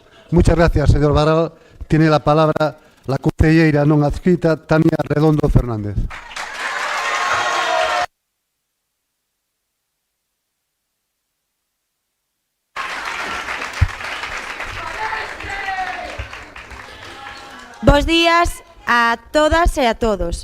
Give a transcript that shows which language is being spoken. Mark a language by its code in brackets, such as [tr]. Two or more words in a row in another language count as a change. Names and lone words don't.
[es] Muchas gracias, señor Barral. Tiene la palabra la [gl] concelleira non adscrita, [es] Tania Redondo Fernández. [gl] Bos días a todas e a todos.